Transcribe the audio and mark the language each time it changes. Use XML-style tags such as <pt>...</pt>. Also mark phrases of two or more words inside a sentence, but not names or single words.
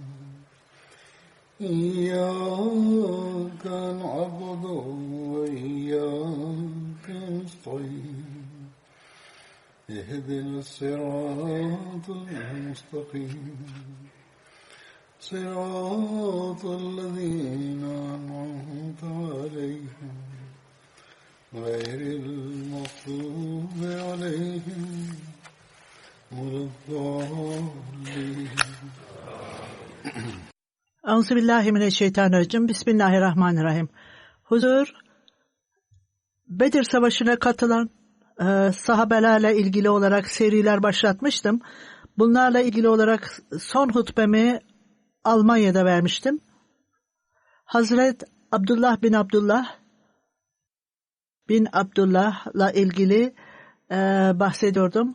<ar>إياك نعبد وإياك نستعين اهدنا الصراط المستقيم صراط الذين أنعمت عليهم غير المغضوب عليهم ولا الضالين. أعوذ بالله من الشيطان الرجيم. بسم الله الرحمن الرحيم.</ar> <tr>Huzur, Bedir Savaşı'na katılan sahabelerle ilgili olarak seriler başlatmıştım. Bunlarla ilgili olarak son hutbemi Almanya'da vermiştim. Hazret Abdullah bin Abdullah'la ilgili bahsediyordum.</tr>